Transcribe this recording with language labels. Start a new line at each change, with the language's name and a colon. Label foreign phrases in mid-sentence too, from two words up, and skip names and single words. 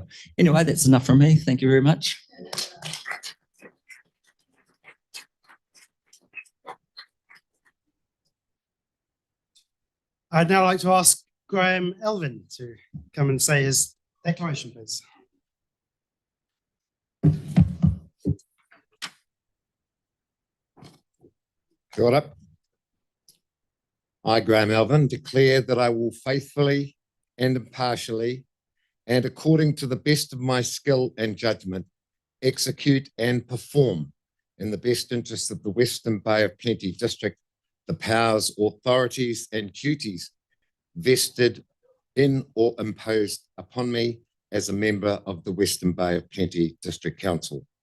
English: Anyway, that's enough from me. Thank you very much. I'd now like to ask Graham Elvin to come and say his declaration, please.
Māori: Kia ora.
English: I, Graham Elvin, declare that I will faithfully and impartially and according to the best of my skill and judgment execute and perform in the best interests of the Western Bay of Plenty District the powers, authorities and duties vested in or imposed upon me as a member of the Western Bay of Plenty District Council.